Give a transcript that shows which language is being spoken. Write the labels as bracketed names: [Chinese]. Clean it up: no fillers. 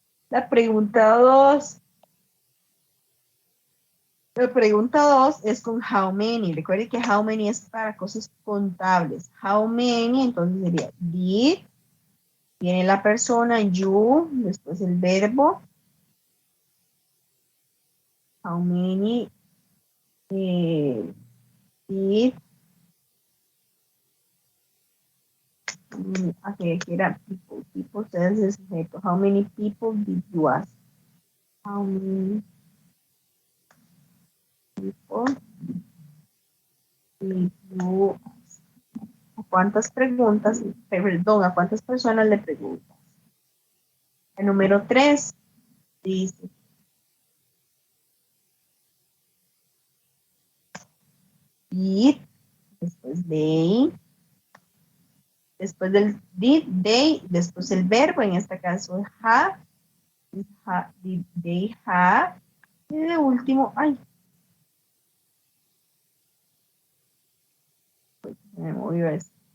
[Spanish] La pregunta 2. La pregunta 2 es con how many. Recuerden que how many es para cosas contables. How many, entonces sería did Viene la persona, you, después el verbo. How many did, aquí era people, people says el sujeto. [English] How many people did you ask? How many people did you ask? [Spanish] ¿A cuántas preguntas, perdón, a cuántas personas le preguntas? El número 3 dice, did, después they, después del did, they, después el verbo, en este caso have, [English] did they have, [Spanish] y de último, ay, me movió esto.